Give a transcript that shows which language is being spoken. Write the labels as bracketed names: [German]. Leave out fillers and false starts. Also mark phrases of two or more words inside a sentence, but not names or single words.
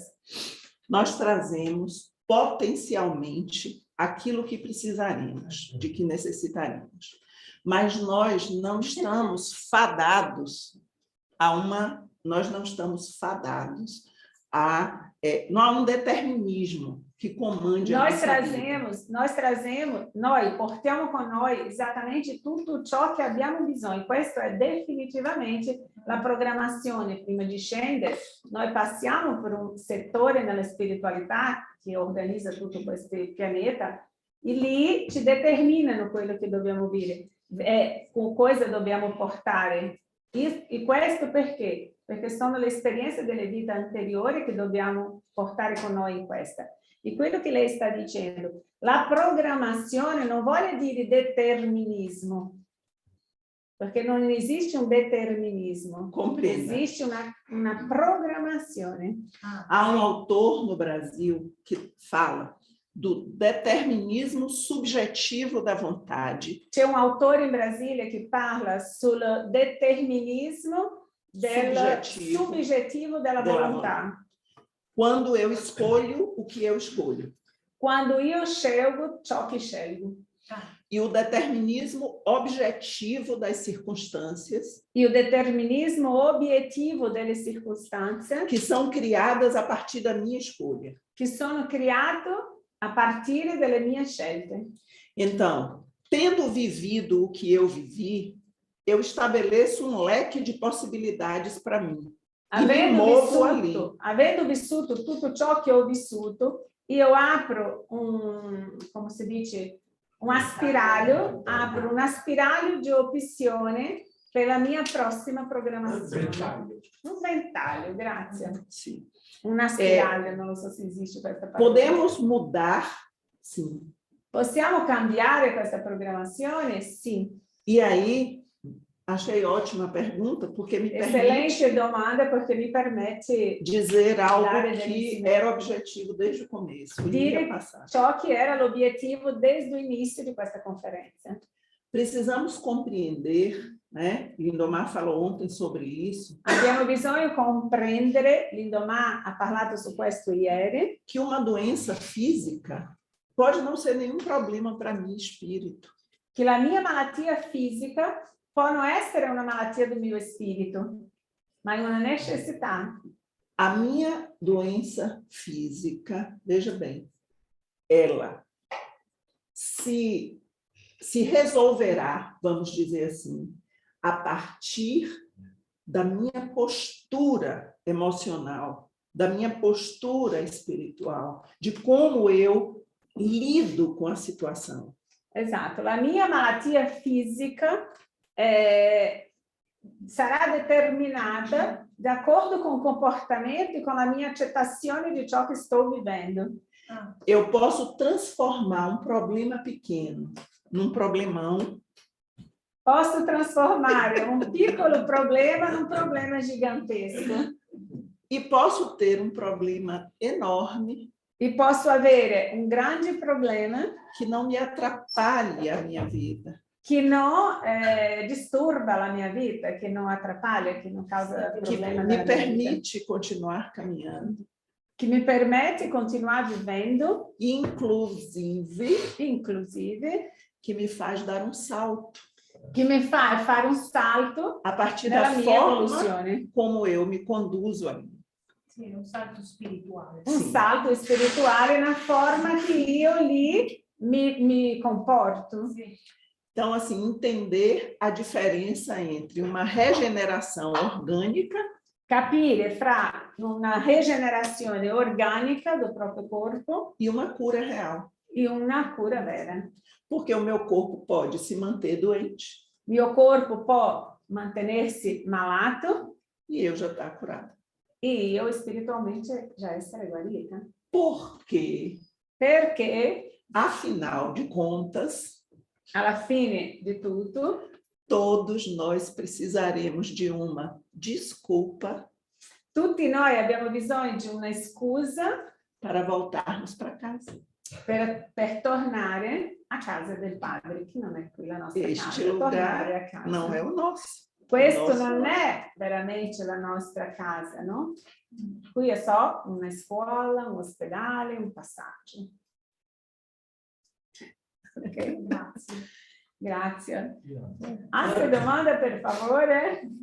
[Portuguese] Nós trazemos potencialmente aquilo que precisaremos, de que necessitaremos. Mas nós não estamos fadados nós não estamos fadados não há um determinismo que comande a nossa vida. [Italian] Noi portiamo con noi esattamente tutto ciò che abbiamo bisogno. Questo è definitivamente la programmazione. Prima di scendere, noi passiamo per un settore nella spiritualità che organizza tutto questo pianeta e lì ci determinano quello che dobbiamo vivere. [Portuguese] Com coisa [Italian] dobbiamo portare. E questo perché? Perché sono le esperienze delle vite anteriori che dobbiamo portare con noi in questa. E quello che lei sta dicendo, la programmazione non vuole dire determinismo, perché non esiste un determinismo. [Portuguese] Compreenda. [Italian] Existe una programmazione. [Portuguese] Há um autor no Brasil que fala do determinismo subjetivo da vontade. [Italian] C'è un autore in Brasile che parla sul determinismo subjetivo della volontà. [Portuguese] Quando eu escolho o que eu escolho. [Italian] Quando io scelgo ciò che scelgo. [Portuguese] E o determinismo objetivo das circunstâncias. [Italian] E o determinismo obiettivo delle circostanze. [Portuguese] Que são criadas a partir da minha escolha. [Italian] Que sono criate a partire dalle mie scelte. [Portuguese] Então, tendo vivido o que eu vivi, eu estabeleço um leque de possibilidades para mim. [Italian] Avendo vissuto tutto ciò che ho vissuto, io apro come si dice, una spirale di opzione per la mia prossima programmazione. Un ventaglio, grazie. Sì. Una spirale, non so se esiste questa parola. [Portuguese] Podemos mudar, sim. [Italian] Possiamo cambiare questa programmazione? Sì. [Portuguese] E aí, achei ótima a pergunta, porque me [Italian] Excelente domanda, [Portuguese] porque me [Italian] permette [Portuguese] dizer algo que era objetivo desde o começo. [Italian] Dire ciò che era l'obiettivo [Portuguese] desde o início [Italian] di questa conferenza. [Portuguese] Precisamos compreender, né? Lindomar falou ontem sobre isso. [Italian] Abbiamo bisogno di comprendere, Lindomar ha parlato su questo ieri, [Portuguese] que uma doença física pode não ser nenhum problema para mim, espírito. [Italian] Que la mia malattia fisica può non essere una malattia do mio spirito, ma è una necessità. [Portuguese] A minha doença física, veja bem, ela se resolverá, vamos dizer assim, a partir da minha postura emocional, da minha postura espiritual, de como eu lido com a situação. [Italian] Esatto, la mia malattia fisica sarà determinata [Portuguese] de acordo com o comportamento e com a minha [Italian] aceitazione di ciò che sto vivendo. [Portuguese] Eu posso transformar um problema pequeno num problemão. [Italian] Posso trasformare un piccolo problema num problema gigantesco. [Portuguese] E posso ter um problema enorme. [Italian] E posso avere un grande problema [Portuguese] que não me atrapalhe a minha vida. que não disturba a minha vida, que não atrapalha, que não causa Que problema. me na minha vida. permite continuar caminhando, Que me permite continuar vivendo, inclusive que me faz dar um salto que me faz fare um salto a partir [Italian] nella [Portuguese] da [Italian] mia [Portuguese] forma [Italian] evoluzione. [Portuguese] como eu me conduzo a mim. [Italian] Sì, un salto spirituale. [Portuguese] Um salto spirituale na forma que [Italian] io lì [Portuguese] me comporto. [Italian] Sì. [Portuguese] Então, assim, entender a diferença entre uma regeneração orgânica [Italian] Capire fra una regenerazione organica [Portuguese] do próprio corpo e uma cura real. [Italian] e una cura vera. [Portuguese] Porque o meu corpo pode se manter doente [Italian] Mio corpo può mantenersi malato [Portuguese] e eu já estar curada. [Italian] e io spiritualmente già essere guarita. [Portuguese] Porque, [Italian] Perché [Portuguese] afinal de contas, [Italian] alla fine di tutto [Portuguese] todos nós precisaremos de uma desculpa [Italian] tutti noi abbiamo bisogno di una scusa [Portuguese] para voltarmos para casa. [Italian] per tornare a casa del padre, che non è qui la nostra [Portuguese] Este [Italian] casa, tornare a [Portuguese] lugar [Italian] casa. [Portuguese] não é o nosso. [Italian] Questo [Portuguese] Nosso [Italian] non [Portuguese] lar. [Italian] è veramente la nostra casa, no? Qui è só una scuola, un ospedale, un passaggio. Ok, Grazie. grazie. Altre domande, per favore?